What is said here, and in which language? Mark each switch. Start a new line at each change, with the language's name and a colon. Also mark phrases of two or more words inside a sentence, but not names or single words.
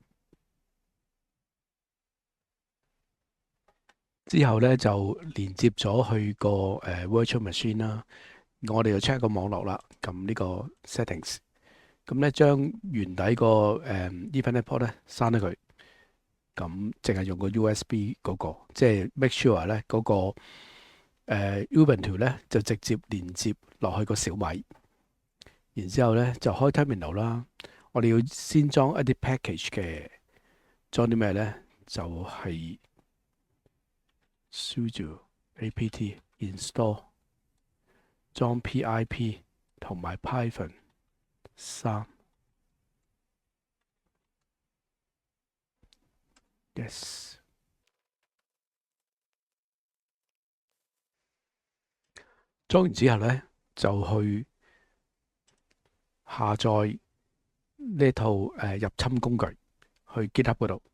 Cantonese: 之後咧就連接咗去個
English: virtual machine
Cantonese: 啦。我哋就 check 個網絡啦，撳呢個 settings。咁咧將原底個
English: Ethernet port
Cantonese: 咧刪咗佢，咁淨係用個 USB 嗰個，即係
English: make sure
Cantonese: 咧嗰個Ubuntu 咧就直接連接落去個小米，然之後咧就開 terminal 啦。我哋要先裝一啲 package 嘅，裝啲咩咧？就係
English: sudo apt install
Cantonese: 裝 pip 同埋 Python 3。Yes。裝完之後咧，就去下載呢套入侵工具去 GitHub 嗰度。